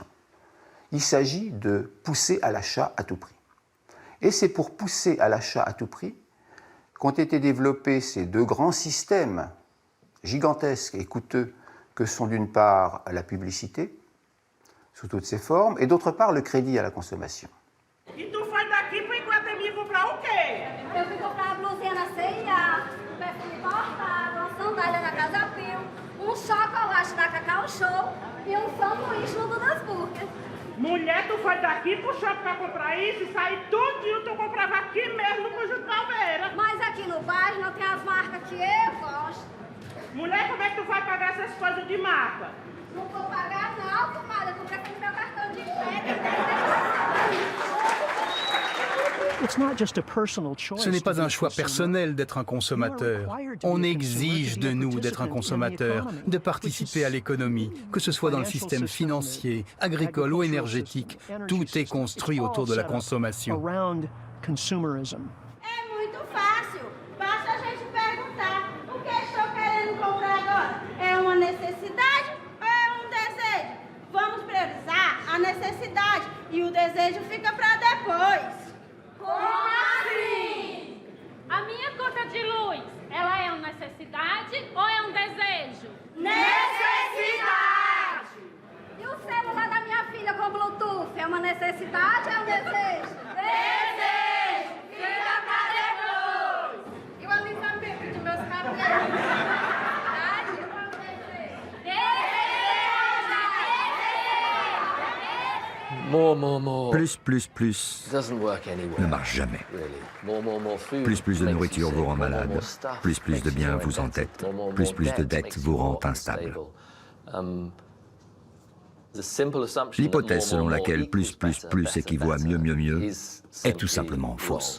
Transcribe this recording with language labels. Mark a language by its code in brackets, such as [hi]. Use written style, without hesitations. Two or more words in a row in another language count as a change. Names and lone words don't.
[fr] Il s'agit de pousser à l'achat à tout prix. Et c'est pour pousser à l'achat à tout prix qu'ont été développés ces deux grands systèmes gigantesques et coûteux que sont d'une part la publicité, sous toutes ses formes, et d'autre part le crédit à la consommation. [pt] E tu foi daqui para Iguatemi comprar o quê? Eu fui comprar uma blusinha na CIA, um perfume importado, uma sandália na Casa Pio, um chocolate na Cacau Show e um sanduíche no Dudas Burger. Mulher, tu foi daqui pro shopping pra comprar isso e sair tudinho, tu comprava aqui mesmo no Conjunto Palmeira. Mas aqui no bairro não tem as marcas que eu gosto. Mulher, como é que tu vai pagar essas coisas de marca? Não vou pagar não, comadre, eu comprei com meu cartão de crédito. [fr] Ce n'est pas un choix personnel d'être un consommateur. On exige de nous d'être un consommateur, de participer à l'économie, que ce soit dans le système financier, agricole ou énergétique. Tout est construit autour de la consommation. [pt] É muito fácil. Basta a gente perguntar o que estou querendo comprar agora. É uma necessidade ou é um desejo? Vamos priorizar a necessidade e o desejo fica para depois. Como assim? A minha conta de luz, ela é uma necessidade ou é um desejo? Necessidade! E o celular da minha filha com Bluetooth, é uma necessidade ou é um desejo? Desejo! Fica pra depois! E o alisamento de meus cabelos? Necessidade ou é um desejo? [fr] Plus ne marche jamais. Plus de nourriture vous rend malade. Plus de biens vous entête. Plus de dettes vous rend instable. L'hypothèse selon laquelle plus équivaut à mieux est tout simplement fausse.